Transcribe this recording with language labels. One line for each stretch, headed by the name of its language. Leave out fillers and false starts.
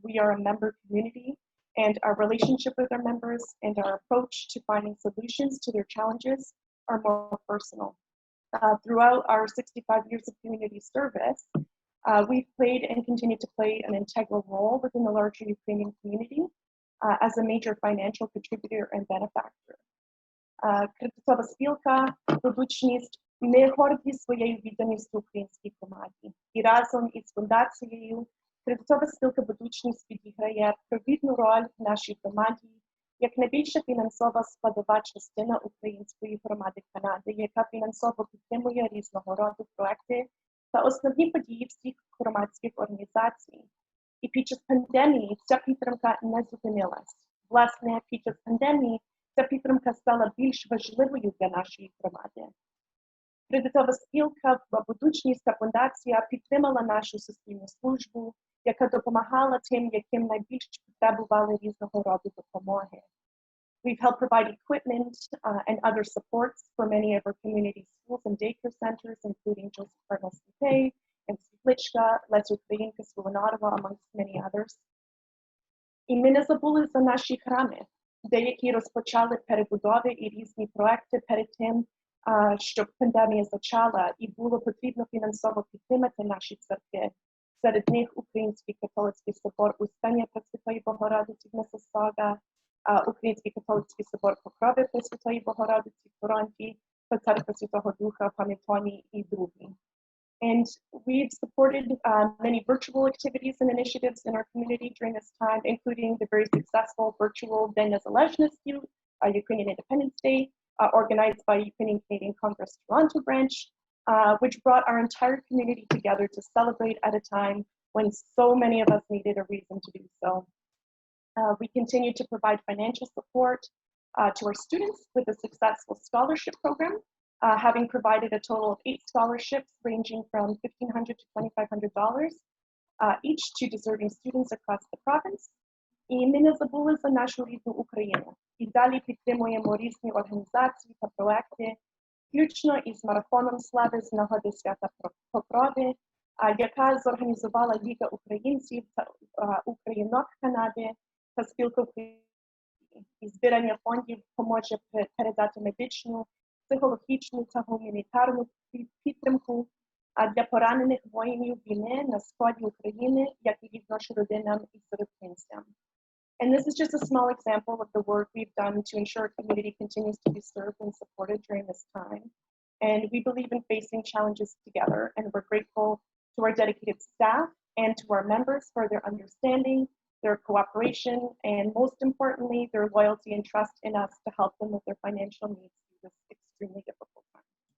English: We are a member community, and our relationship with our members and our approach to finding solutions to their challenges are more personal. Throughout our 65 years of community service, we've played and continue to play an integral role within the larger Ukrainian community as a major financial contributor and benefactor.
Ukrainian: Кредитова спілка «Продучність» ми горді своєю відданістю українській громаді. І разом із фундацією Кредитова спілка «Продучність» відіграє провідну роль в нашій громаді як найбільша фінансова складова частина української громади Канади, яка фінансово підтримує різного роду проекти та основні події всіх громадських організацій. І під час пандемії ця підтримка не зупинилась. Власне, під час пандемії ця підтримка стала більш важливою для нашої громади. Кредитова спілка «Будучність» та фундація підтримала нашу суспільну службу, яка допомагала тим, яким найбільш потребували різного роду допомоги.
English: We've helped provide equipment and other supports for many of our community schools and daycare centers, including Joseph Cardinal Stupé and Litwinchuk, Lesser Ukrainka School in Ottawa, amongst many others.
Ukrainian: І ми не забули за наші храми. Деякі розпочали перебудови і різні проекти перед тим, щоб пандемія почала, і було потрібно фінансово підтримати наші церкви. Серед них Український католицький собор Успення Пресвятої Богородиці в Мисисога, Український католицький собор Покрови Пресвятої Богородиці в Торонті, та Церква Святого Духа в Хамільтоні і другі.
English: And we've supported many virtual activities and initiatives in our community during this time, including the very successful virtual День Незалежності, Ukrainian Independence Day, organized by Ukrainian Canadian Congress Toronto branch, which brought our entire community together to celebrate at a time when so many of us needed a reason to do so. We continue to provide financial support to our students with a successful scholarship program, having provided a total of 8 scholarships ranging from $1,500 to $2,500 each to deserving students across the province.
Ukrainian: І ми не забули за нашу рідну Україну. І далі підтримуємо різні організації та проекти, включно із Марафоном слави з нагоди свята Покрови, яка зорганізувала Ліга українців та українок Канади та спілка українців. І збирання фондів поможе передати медичну, психологічну та гуманітарну підтримку для поранених воїнів війни на сході України, як і їх нашим родинам і сиротинцям.
English: And this is just a small example of the work we've done to ensure our community continues to be served and supported during this time. And we believe in facing challenges together, and we're grateful to our dedicated staff and to our members for their understanding, their cooperation, and most importantly, their loyalty and trust in us to help them with their financial needs through this extremely difficult time.